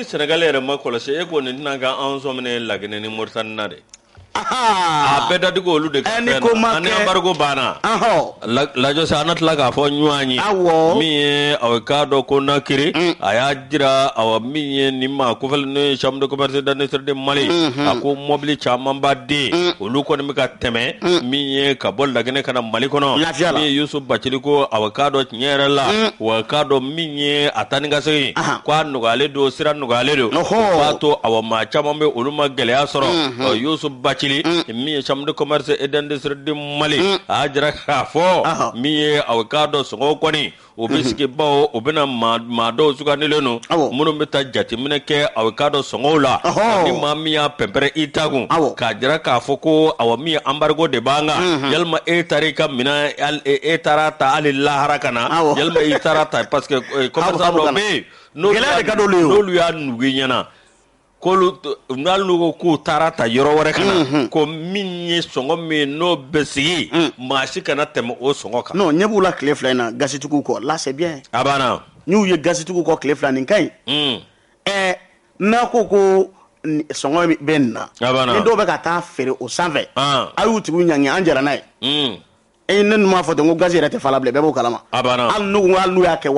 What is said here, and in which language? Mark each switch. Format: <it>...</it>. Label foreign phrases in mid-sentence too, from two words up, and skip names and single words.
<bm>ni Sénégal yɛrɛ ma kɔlɔsi e ko nin tɛna kɛ anw sɔminɛ Laginɛ ni Mauritanie na de a bɛɛ datigiw olu de ka fɛn na ani embargo banna lajɔ sa an tila k'a fɔ ɲɔgɔn ye min ye aw ka dɔn ko Conakry a y'a jira aw min ye nin ma kofɛli n'o ye</bm> <fr>chambre de commerce et</fr> <bm>d'industrie de Mali a ko mobili caman b'a den olu kɔni bɛ ka tɛmɛ min ye ka bɔ Laginɛ ka na Mali kɔnɔ min ye Youssou Bathily ko aw ka dɔn tiɲɛ yɛrɛ la wa ka dɔn min ye a taa ni ka segin k'a nɔgɔyalen don sira nɔgɔyalen don b'a to aw maa caman bɛ olu ma gɛlɛya sɔrɔ Youssou Bathily min ye chambre de commerce et d'industrie de Mali a jira k'a fɔ min ye aw ka dɔn sɔngɔw kɔni o bɛ sigi bawo o bɛna maa dɔw sugandilen don minnu bɛ taa jateminɛ kɛ aw ka dɔn sɔngɔw la ni maa min y'a pɛnpɛrɛn i ta kun k'a jira k'a fɔ ko aw min ye embargo de b'an kan yalima e taara i ka minɛn e taara ta hali lahara ka na yalima i taara ta</bm> <fr>parce que commerçant</fr> <bm>dɔw bɛ yen n'olu y'a nugu i ɲɛna n'olu ko k'u taara ta yɔrɔ wɛrɛ ka na ko min ye sɔngɔ min n'o bɛ sigi maa si kana tɛmɛ o sɔngɔ kan. non ɲɛ b'u la tile fila in na gasitigiw kɔ</bm> <fr>là c'est bien.</fr> <bm>a banna. n'u ye gasitigiw kɔ tile fila nin ka ɲi. n'a ko sɔngɔ bɛ nin na. a banna. ni dɔw bɛ ka taa feere o sanfɛ. a y'u tigiw ɲangi an jɛra n'a ye. ne ninnu m'a fɔ ten ko gaz yɛrɛ tɛ fa la bilen bɛɛ b'o kalama. a banna. hali n'u y'a kɛ 2000 ye sa.</bm>